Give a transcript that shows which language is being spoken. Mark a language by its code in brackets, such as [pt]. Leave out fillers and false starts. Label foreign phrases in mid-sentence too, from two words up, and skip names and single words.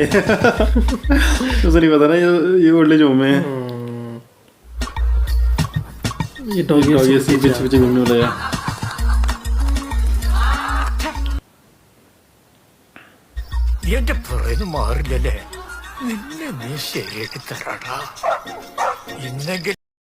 [hi] उसे नहीं पता ना ये [en] old age home [hi] है। ये डॉगी ऐसे पीछे पीछे घूमने वाला है। [ml] എന്റെ പുറന്ന് മാറില്ലല്ലേ, നിന്നെ നീ ശരിയാക്കി തരാടാ. ഇന്നെങ്കിൽ